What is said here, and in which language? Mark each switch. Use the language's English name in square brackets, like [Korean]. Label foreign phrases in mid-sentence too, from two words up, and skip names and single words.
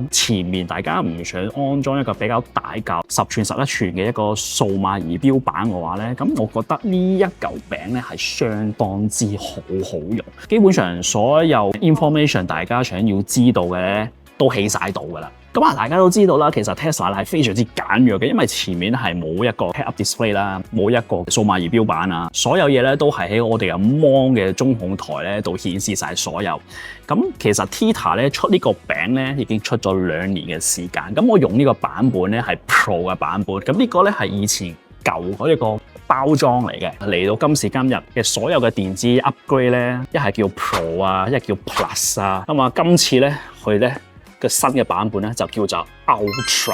[Cantonese] 前面大家唔想安裝一個比較大舊10寸11寸嘅一個數碼儀錶板嘅話咧，咁我覺得呢一嚿餅咧係相當之好用，基本上所有 information 大家想要知道嘅咧都起晒到噶啦。咁啊，大家都知道啦，其實 Tesla 係非常之簡約嘅，因為前面係冇一個 [English] head-up display [Cantonese] 啦，冇一個數碼儀錶板啊，所有嘢咧都係喺我哋嘅 mon 嘅中控台咧度顯示晒所有。咁其實 Tita 咧出呢個餅咧已經出咗2年嘅時間，咁我用呢個版本咧係 Pro 嘅版本，咁呢個咧係以前舊嗰一個包裝嚟嘅，嚟到今時今日嘅所有嘅電子 upgrade 咧，一係叫 Pro 啊，一係叫 Plus 啊，咁啊今次咧佢咧嘅新嘅版本咧就叫做 Ultra。